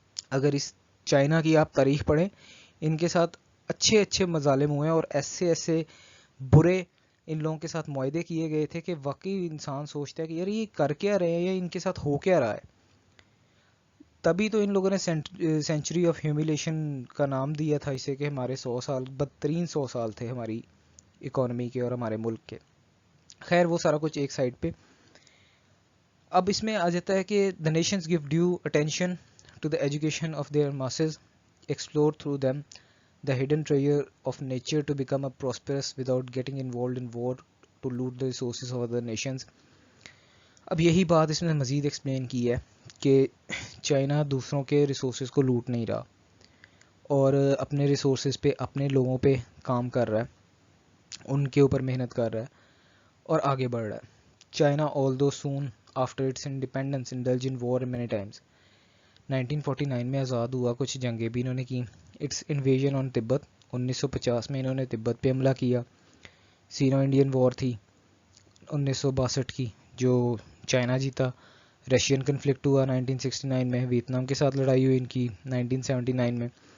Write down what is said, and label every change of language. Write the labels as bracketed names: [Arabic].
[Urdu] اگر اس چائنا کی آپ تاریخ پڑھیں، ان کے ساتھ اچھے اچھے مظالم ہوئے ہیں اور ایسے ایسے برے ان لوگوں کے ساتھ معاہدے کیے گئے تھے کہ واقعی انسان سوچتا ہے کہ یار یہ کر کیا رہے ہیں یا ان کے ساتھ ہو کیا رہا ہے. تبھی تو ان لوگوں نے سینچری آف ہیومیلیشن کا نام دیا تھا اسے کہ ہمارے 100 سال بدترین 100 سال تھے ہماری اکانومی کے اور ہمارے ملک کے. خیر وہ سارا کچھ ایک سائڈ پہ. اب اس میں آ جاتا ہے کہ [English] the nations give due attention to the education of their masses, explore through them the hidden treasure of nature to become a prosperous without getting involved in war to loot the resources of other nations. [Urdu] اب یہی بات اس میں مزید explain کی ہے کہ China دوسروں کے ریسورسز کو لوٹ نہیں رہا اور اپنے ریسورسز پہ اپنے لوگوں پہ کام کر رہا ہے، ان کے اوپر محنت کر رہا ہے اور آگے بڑھ رہا ہے. [English] China although soon after its independence indulged in war many times. [Urdu] 1949 میں آزاد ہوا، کچھ جنگیں بھی انہوں نے کی. [English] Its invasion on Tibet [Urdu] 1950 میں انہوں نے تبت پہ حملہ کیا. سینو انڈین وار تھی 1962 کی جو چائنا جیتا. رشین کنفلکٹ ہوا 1969 میں، ویتنام کے ساتھ لڑائی ہوئی ان کی 1979 میں.